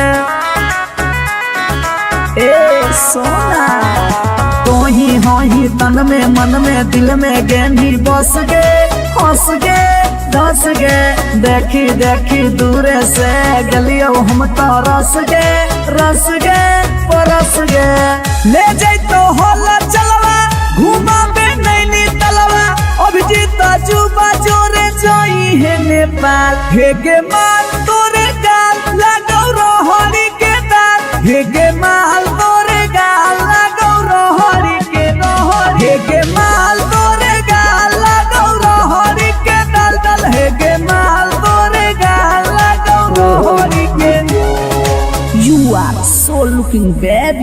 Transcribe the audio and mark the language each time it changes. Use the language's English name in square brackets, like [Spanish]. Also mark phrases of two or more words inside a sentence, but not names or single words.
[Maithili] ए सोना तोही होही तन में मन में दिल में गेंदी बस गे हंस गे धंस गे देखी देखी दूर से गलियो हम तो रस गे परस गे ले जाई तो होला चलवा घुमा बे नैनी तलवा अभिजीत जुबा जोरे जोई है नेपाल हेगे माल तोरे गाल लागो रहरी के दाल हेगे माल तोरे गाल लागो रहरी के हेगे माल तोरे गाल लागो रहरी के दाल हेगे माल तोरे गाल लागो रहरी के [English] You are so looking baby